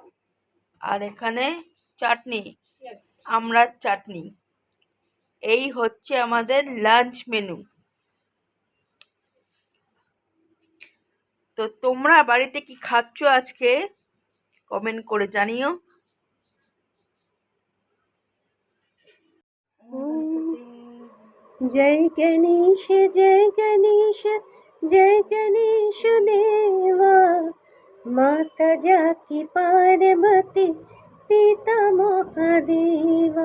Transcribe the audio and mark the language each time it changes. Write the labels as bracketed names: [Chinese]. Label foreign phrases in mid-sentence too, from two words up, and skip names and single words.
[Bangla] আর এখানে চাটনি, আমড়ার চাটনি। এই হচ্ছে আমাদের লাঞ্চ মেনু। তো তোমরা বাড়িতে কি খাচ্ছ আজকে কমেন্ট করে জানিও। [Hindi] जय गणेश जय गणेश जय गणेश देवा, माता जाकी पार्वती पिता महादेवा।